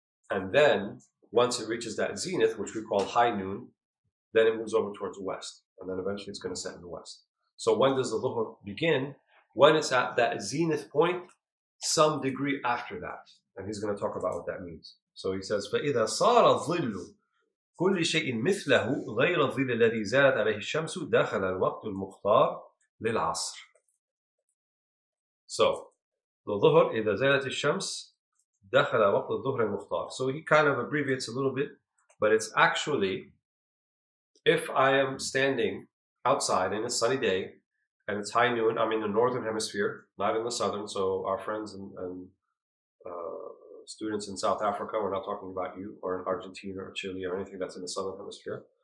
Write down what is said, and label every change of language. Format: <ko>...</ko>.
<en>And then once it reaches that zenith, which we call high noon, then it moves over towards the west, and then eventually it's going to set in the west. So when does the dhuhr begin? When it's at that zenith point, some degree after that. And he's going to talk about what that means. So he says,</en> <ar>فَإِذَا صَارَ الظِّلُّ كُلِّ شَيْءٍ مِثْلَهُ غَيْرَ الظِّلِّ الَّذِي زَالَتْ عَلَيْهِ الشَّمْسُ دَخَلَ الْوَقْتُ الْمُخْتَارُ لِلْعَصْرِ.</ar> <en>So, the dhuhr,</en> <ar>إِذَا زَالَتِ الشَّمْسُ دَخَلَ وَقْتُ الظُّهْرِ الْمُخْتَارِ.</ar> <en>So he kind of abbreviates a little bit, but it's actually, if I am standing outside in a sunny day, and it's high noon, I'm in the northern hemisphere, not in the southern, so our friends and students in South Africa, we're not talking about you, or in Argentina or Chile or anything that's in the southern hemisphere.</en>